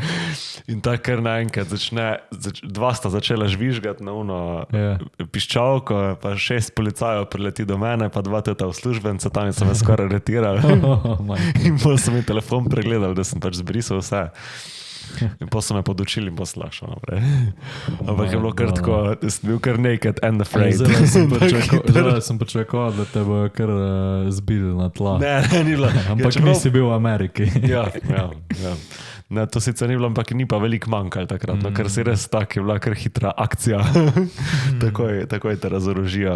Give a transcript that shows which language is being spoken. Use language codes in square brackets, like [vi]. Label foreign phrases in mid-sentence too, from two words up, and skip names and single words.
[sl] In tako kar naenkrat dva sta začela žvižgati na uno piščalko, pa 6 policajev prileti do mene, pa 2 teta uslužbenca, tam so me skoraj aretirali. In potem sem mi telefon pregledal, da sem pač zbrisal vse. In potem so me podučili in poslašal naprej. Ampak je bilo kar tako, da sem bil kar [en] naked and afraid. [sl] Zdaj sem počakal, da te bo kar zbili na tla. Ne, ni bilo. Ampak nisi bil v Ameriki. Ja. Ne, to sicer ni bilo, ampak ni pa veliko manjkalo takrat, no, ker si res tak, je bila kar hitra akcija. Takoj te razorožijo.